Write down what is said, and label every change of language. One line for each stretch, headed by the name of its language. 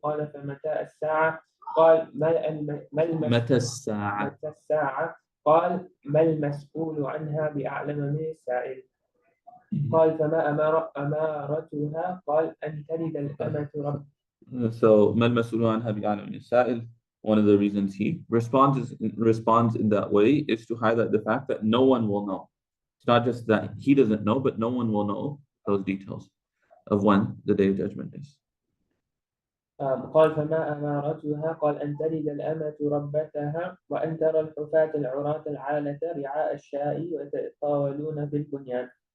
Arabic: قال فمتى الساعة؟ قال متى الساعة؟ قال ما المسؤول عنها بأعلم من السائل. قال فما أمارتها؟ قال أن تلد الأمة رب. So ما المسؤول عنها بأعلم من السائل.
English: One of the reasons he responds in that way is to highlight the fact that no one will know. It's not just that he doesn't know, but no one will know those details of when the day of judgment is.
Arabic: قال فما أمارتها؟ قال أن تلد الأمة ربتها وأن ترى الحفاة العراة العالة رعاء الشاء ويتطاولون في البنيان.